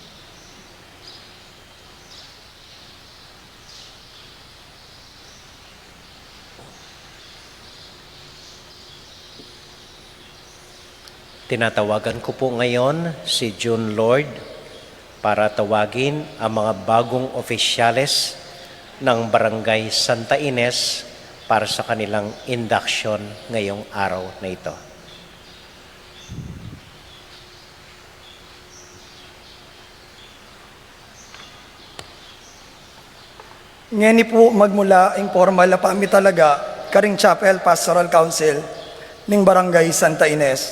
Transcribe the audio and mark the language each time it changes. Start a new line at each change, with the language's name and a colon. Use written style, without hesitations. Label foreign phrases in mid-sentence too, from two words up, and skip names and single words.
Filipino: Tinatawagan ko po ngayon si June Lord para tawagin ang mga bagong opisyales ng Barangay Santa Ines para sa kanilang induction ngayong araw na ito.
Pampanga: Ngeni po magmula ing formal na pami talaga karing Chapel Pastoral Council ning Barangay Santa Ines.